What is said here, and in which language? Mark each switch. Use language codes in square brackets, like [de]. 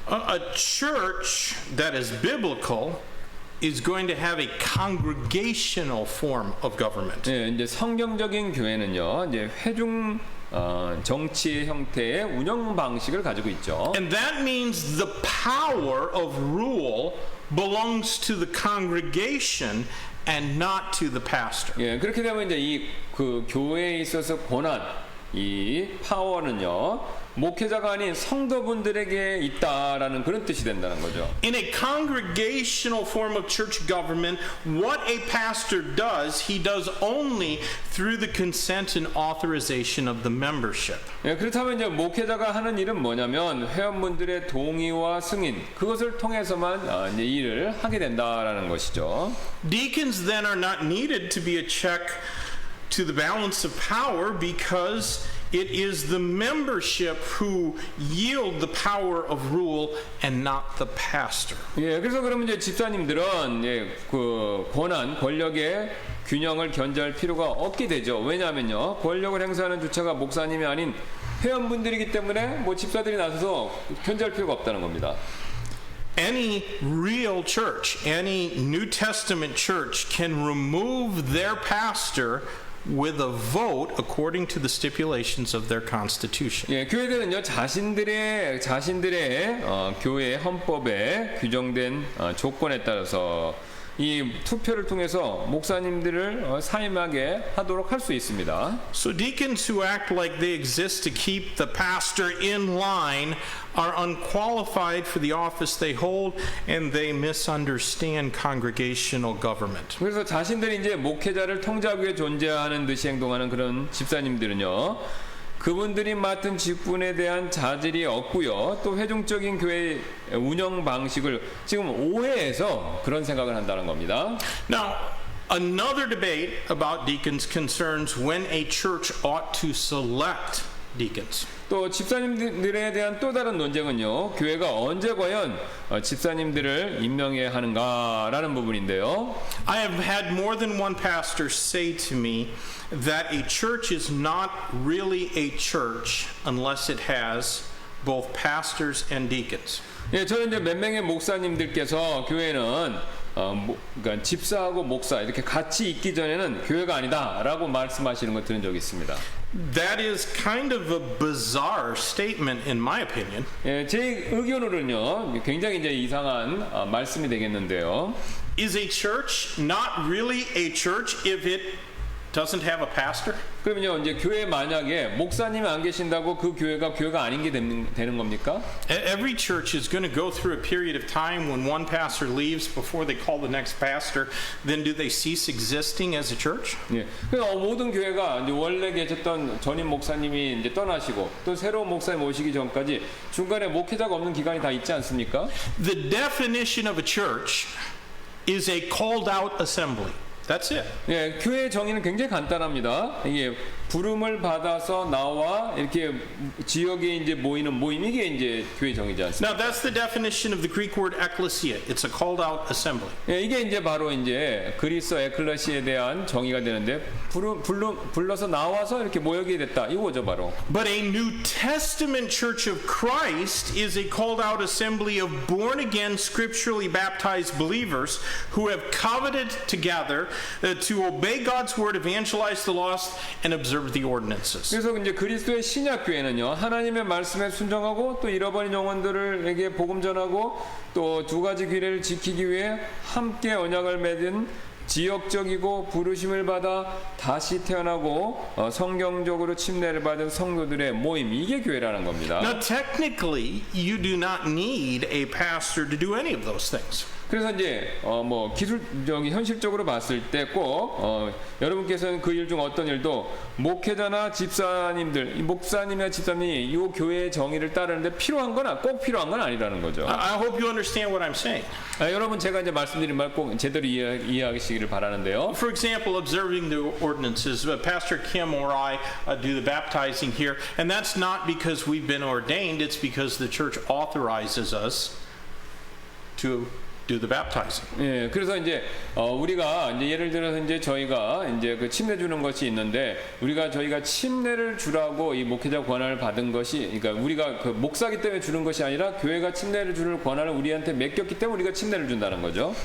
[en] A church that is biblical is going to have a congregational form of government. [ko] 예, 이제 성경적인 교회는요, 이제 회중 정치 형태의 운영 방식을 가지고 있죠. [en] And that means the power of rule belongs to the congregation and not to the pastor. [ko] 예, 그렇게 되면 이제 이 그 교회에 있어서 권한, 이 파워는요, 목회자가 아닌 성도분들에게 있다라는 그런 뜻이 된다는 거죠. [en] In a congregational form of church government, what a pastor does, he does only through the consent and authorization of the membership. [ko] 예, 그렇다면 이제 목회자가 하는 일은 뭐냐면 회원분들의 동의와 승인 그것을 통해서만 이제 일을 하게 된다라는 것이죠. [en] Deacons then are not needed to be a check to the balance of power because it is the membership who yield the power of rule and not the pastor. [ko] 예, 그래서 그러면 이제 집사님들은 그 권력의 균형을 견제할 필요가 없게 되죠. 왜냐하면요, 권력을 행사하는 주체가 목사님이 아닌 회원분들이기 때문에 뭐 집사들이 나서서 견제할 필요가 없다는 겁니다. [en] Any real church, any New Testament church can remove their pastor with a vote according to the stipulations of their constitution. [ko] 예, 교회들은요 자신들의 교회 헌법에 규정된 조건에 따라서 이 투표를 통해서 목사님들을 사임하게 하도록 할 수 있습니다. [en] So deacons who act like they exist to keep the pastor in line are unqualified for the office they hold and they misunderstand congregational government. [ko] 그래서 자신들이 이제 목회자를 통제하기 위해 존재하는 듯이 행동하는 그런 집사님들은요, 그분들이 맡은 직분에 대한 자질이 없고요. 또 회중적인 교회 운영 방식을 지금 오해해서 그런 생각을 한다는 겁니다. [en] Now, another debate about deacons concerns when a church ought to select deacons. [ko] 또 집사님들에 대한 또 다른 논쟁은요, 교회가 언제 과연 집사님들을 임명해야 하는가라는 부분인데요. [en] I have had more than one pastor say to me that a church is not really a church unless it has both pastors and deacons. [ko] 예, 저는 이제 몇 명의 목사님들께서 교회는 그러니까 집사하고 목사 이렇게 같이 있기 전에는 교회가 아니다라고 말씀하시는 거 들은 적이 있습니다. [en] That is kind of a bizarre statement in my opinion. [ko] 예, 제 의견으로는요, 굉장히 이제 이상한 말씀이 되겠는데요. [en] Is a church not really a church if it doesn't have a pastor? [ko] 그러면요, 이제 교회 만약에 목사님이 안 계신다고 그 교회가 아닌 게 되는 겁니까? [en] Every church is going to go through a period of time when one pastor leaves before they call the next pastor. Then do they cease existing as a church? [ko] 예. 그래서 모든 교회가 이제 원래 계셨던 전임 목사님이 이제 떠나시고 또 새로운 목사님 오시기 전까지 중간에 목회자가 없는 기간이 다 있지 않습니까? [en] The definition of a church is a called out assembly. That's it. [ko] 예, 교회의 정의는 굉장히 간단합니다. 이게 부름을 받아서 나와 이렇게 지역에 이제 모이는 모임, 이게 이제 교회 정의지 않습니까? [en] Now that's the definition of the Greek word ekklesia. It's a called out assembly. [ko] 예, 이게 이제 바로 이제 그리스어 에클레시아에 대한 정의가 되는데 불러서 나와서 이렇게 모이게 됐다, 이거죠 바로. [en] But a New Testament Church of Christ is a called out assembly of born again scripturally baptized believers who have covenanted together to obey God's word, evangelize the lost, and observe the ordinances. [ko] 그래서 이제 그리스도의 신약 교회는요, 하나님의 말씀에 순종하고 또 잃어버린 영혼들에게 복음 전하고 또 두 가지 규례를 지키기 위해 함께 언약을 맺은 지역적이고 부르심을 받아 다시 태어나고 성경적으로 침례를 받은 성도들의 모임, 이게 교회라는 겁니다. [en] Now, technically, you do not need a pastor to do any of those things. [ko] 그래서 이제 뭐 기술적인 현실적으로 봤을 때 꼭 여러분께서는 그 일 중 어떤 일도 목회자나 집사님들, 목사님이나 집사님이 이 교회의 정의를 따르는데 꼭 필요한 건 아니라는 거죠. [en] I hope you understand what I'm saying. [ko] 여러분, 제가 이제 말씀드린 말 꼭 제대로 이해하시기를 바라는데요. [en] For example, observing the ordinances, Pastor Kim or I do the baptizing here, and that's not because we've been ordained, it's because the church authorizes us to do the baptizing. [ko] 예, 그래서 이제 우리가 이제 예를 들어서 이제 저희가 이제 그 침례 주는 것이 있는데 저희가 침례를 주라고 이 목회자 권한을 받은 것이, 그러니까 우리가 그 목사기 때문에 주는 것이 아니라 교회가 침례를 주는 권한을 우리한테 맡겼기 때문에 우리가 침례를 준다는 거죠.